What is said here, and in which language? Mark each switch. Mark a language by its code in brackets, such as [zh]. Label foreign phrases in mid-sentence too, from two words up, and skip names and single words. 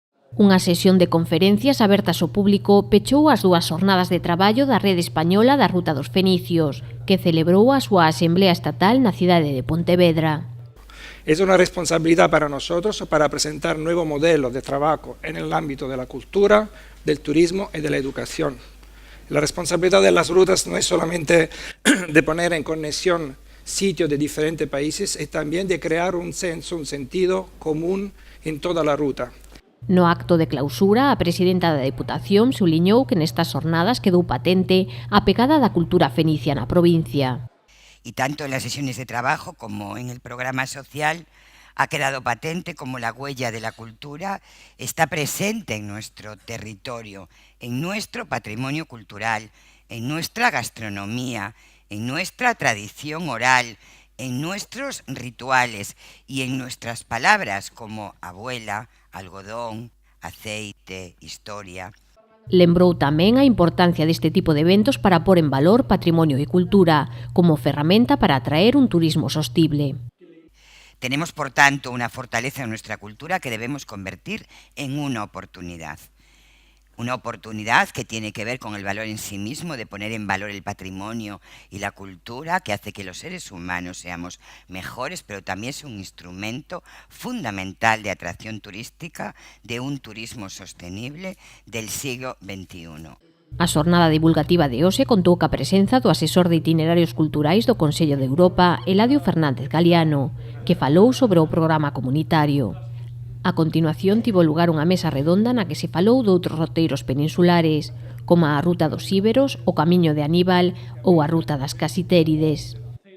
[gl] Unha sesión de conferencias abertas ao público pechou as 2 xornadas de traballo da Rede Española da Ruta dos Fenicios, que celebrou a súa Asamblea Estatal na cidade de Pontevedra. [es] Es una responsabilidad para nosotros para presentar nuevos modelos de trabajo en el ámbito de la cultura, del turismo y de la educación. La responsabilidad de las rutas no es solamente de poner en conexión sitios de diferentes países, es también de crear un sentido común en toda la ruta. [gl] No acto de clausura, a presidenta da Deputación subliñou que nestas xornadas quedou patente a pegada da cultura fenicia na provincia. [es] Y tanto en las sesiones de trabajo como en el programa social ha quedado patente como la huella de la cultura está presente en nuestro territorio, en nuestro patrimonio cultural, en nuestra gastronomía, en nuestra tradición oral, en nuestros rituales y en nuestras palabras como abuela, algodón, aceite, historia. [gl] Lembrou tamén a importancia deste tipo de eventos para pôr en valor patrimonio e cultura como ferramenta para atraer un turismo sostible. [es] Tenemos, por tanto, una fortaleza en nuestra cultura que debemos convertir en una oportunidad. Una oportunidad que tiene que ver con el valor en sí mismo, de poner en valor el patrimonio y la cultura, que hace que los seres humanos seamos mejores, pero también es un instrumento fundamental de atracción turística de un turismo sostenible del siglo XXI. [gl] A xornada divulgativa de hoxe contou ca presenza do asesor de itinerarios culturais do Consello de Europa, Eladio Fernández Galiano, que falou sobre o programa comunitario. A continuación tivo lugar unha mesa redonda na que se falou doutros roteiros peninsulares, como a Ruta dos Íberos, o Camiño de Aníbal ou a Ruta das Casitérides.